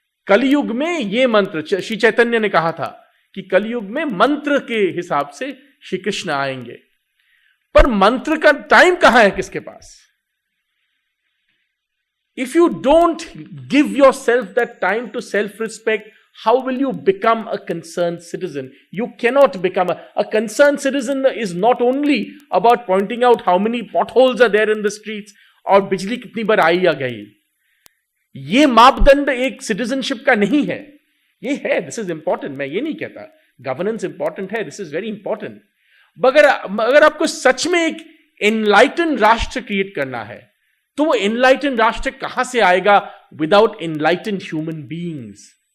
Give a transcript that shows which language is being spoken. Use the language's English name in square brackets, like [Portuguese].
[Hindi] कलयुग में ये मंत्र, श्री चैतन्य ने कहा था कि कलयुग में मंत्र के हिसाब से श्री कृष्ण आएंगे. पर मंत्र का टाइम कहां है किसके पास? [English] If you don't give yourself that time to self respect, how will you become a concerned citizen? You cannot become a concerned citizen is not only about pointing out how many potholes are there in the streets [Hindi] और बिजली कितनी बार आई या गई. ये मापदंड एक citizenship का नहीं है. ये है, [English] this is important, [Hindi] मैं ये नहीं कहता गवर्नेंस इंपॉर्टेंट है, [English] This is very important. [Hindi] अगर आपको सच में एक एनलाइटन राष्ट्र क्रिएट करना है, तो वो एनलाइटन राष्ट्र कहां से आएगा विदाउट एनलाइटन ह्यूमन बीइंग्स?